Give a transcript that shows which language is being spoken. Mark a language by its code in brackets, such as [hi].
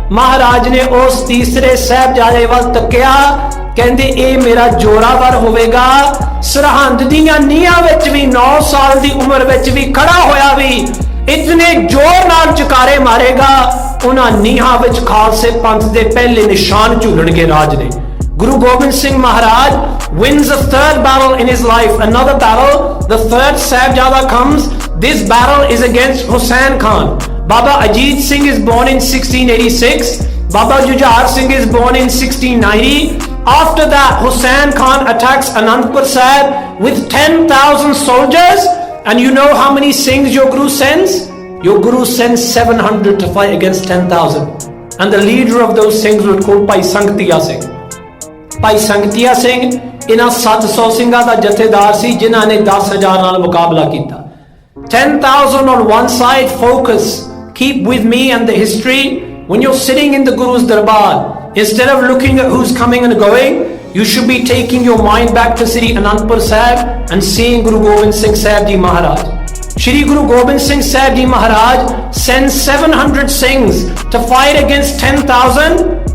[pa] ਮਹਾਰਾਜ ਨੇ ਉਸ ਤੀਸਰੇ ਸਾਹਿਬਜ਼ਾਦੇ ਵੱਲ ਤੱਕਿਆ, ਕਹਿੰਦੇ ਇਹ ਮੇਰਾ ਜੋਰਾਵਰ ਹੋਵੇਗਾ। ਸਰਹੰਦ ਦੀਆਂ ਨੀਹਾਂ ਵਿੱਚ ਵੀ 9 ਸਾਲ ਦੀ ਉਮਰ ਵਿੱਚ ਵੀ ਖੜਾ ਹੋਇਆ ਵੀ ਇਤਨੇ ਜ਼ੋਰ ਨਾਲ ਚਕਾਰੇ ਮਾਰੇਗਾ, ਉਹਨਾਂ ਨੀਹਾਂ ਵਿੱਚ ਖਾਲਸੇ ਪੰਥ ਦੇ ਪਹਿਲੇ ਨਿਸ਼ਾਨ ਝੂਲਣਗੇ ਰਾਜ ਨੇ। [en] Guru Gobind Singh Maharaj wins a third battle in his life, another battle. The third Sahibzada comes. This battle is against Hussain Khan. Baba Ajit Singh is born in 1686. Baba Jujhar Singh is born in 1690. After that, Hussain Khan attacks Anandpur Sahib with 10,000 soldiers. And you know how many Singhs your Guru sends? Your Guru sends 700 to fight against 10,000. And the leader of those Singhs was called Bhai Singh. [pa] ਭਾਈ ਸੰਗਤੀਆ ਸਿੰਘ ਇਹਨਾਂ 700 ਸਿੰਘਾਂ ਦਾ ਜਥੇਦਾਰ ਸੀ ਜਿਨ੍ਹਾਂ ਨੇ 10,000 ਨਾਲ ਮੁਕਾਬਲਾ ਕੀਤਾ। [en] 10,000 on one side, focus, keep with me and the history. When you're sitting in the Guru's darbar, instead of looking at who's coming and going, you should be taking your mind back to Sri Anandpur Sahib and seeing Guru Gobind Singh Sahib Ji Maharaj. Shri Guru Gobind Singh Sahib Ji Maharaj sends 700 Singhs to fight against 10,000.